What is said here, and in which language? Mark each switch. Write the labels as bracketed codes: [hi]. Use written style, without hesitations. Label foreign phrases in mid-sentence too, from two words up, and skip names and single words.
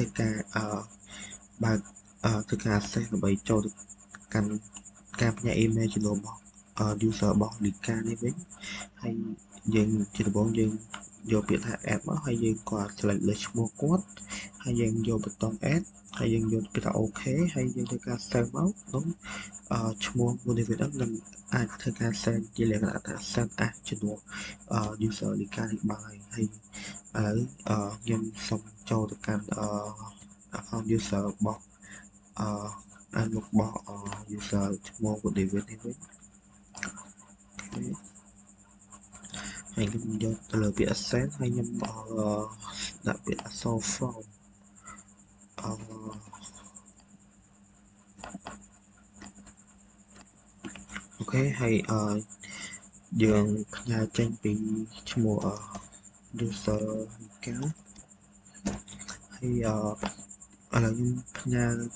[km] ការបើកធ្វើការ access ដើម្បីចូលទៅកាន់ការផ្ញើ email ជំនួសរបស់ user របស់លីកានេះវិញហើយយើងជាដំបូងយើង យកពាក្យថា add មកហើយយើងក៏ select លើឈ្មោះគាត់ហើយយើងយកបន្ត add ហើយយើងយក ពាក្យថា OK ហើយយើងធ្វើការ save មកនោះឈ្មោះ motivate នឹងអាចធ្វើការ send ជាលក្ខណៈថា [en] send as [km] ជំនួស user លីកានេះបានហើយឥឡូវខ្ញុំសូមចូលទៅកាន់ [en] account user [km] របស់មុខរបស់ user ឈ្មោះ motivate នេះវិញហើយខ្ញុំយកទៅលើពាក្យ send ហើយខ្ញុំដាក់ពាក្យ [en] so from [km] អូខេហើយយើងផ្ញើចេញពីឈ្មោះ user លីកាហើយឥឡូវខ្ញុំផ្ញើទៅ